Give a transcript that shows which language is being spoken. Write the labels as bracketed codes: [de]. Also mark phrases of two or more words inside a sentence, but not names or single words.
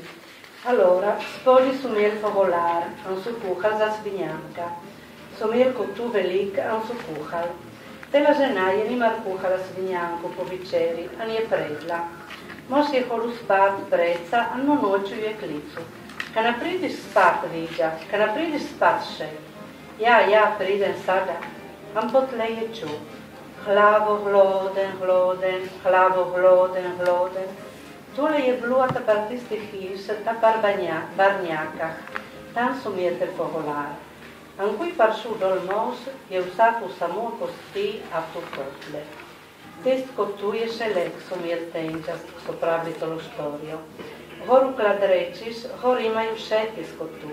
[sl] Allora, spoli su imeli pogolar, an su kuhal za svinjanka. Su imeli kotu velik, an su kuhal. Tela žena je nimar kuhala svinjanku po večeri, an je predla. Mož je hodu spat breca, an no noću je klicu. Kana pridiš spat, viđa, kana pridiš spat še. Ja, pridem sada. An potle je ču. Hlavo hloden. Tole je bluata par tistih hiš, ta par barnjakah. Tam su mjetel pogolar. An kui par šu dol mož je vsaku samo kosti a tu kotle. Test kotu je šelek su mjel tenčas, so pravili tolo štorio. Horu kladrečiš, hor imaju šeti s kotu.